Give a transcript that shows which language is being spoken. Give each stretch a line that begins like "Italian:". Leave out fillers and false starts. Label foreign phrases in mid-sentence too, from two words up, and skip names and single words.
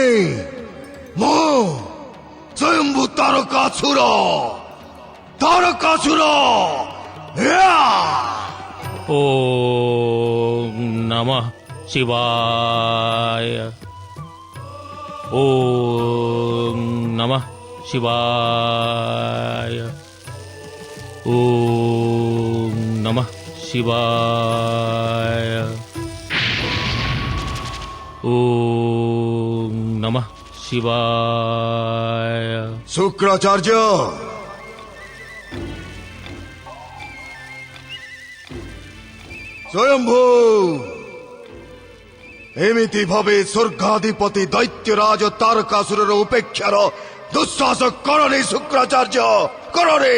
Odia: ମୁଁ ସ୍ୱୟମ୍ଭୁ ତାରକାସୁର। ତାରକାସୁର।
Sanskrit: ओम नमः शिवाय। ओम नमः शिवाय। ओम नमः शिवाय। ओम नमः शिवाय। शुक्राचार्य,
Odia: ସ୍ୱୟମ୍ଭୁ ଏମିତି ଭାବେ ସ୍ୱର୍ଗାଧିପତି ଦୈତ୍ୟରାଜ ତାରକାସୁରର ଉପେକ୍ଷାର ଦୁଃସାହସ କରନି। ଶୁକ୍ରାଚାର୍ଯ୍ୟ, କରନି।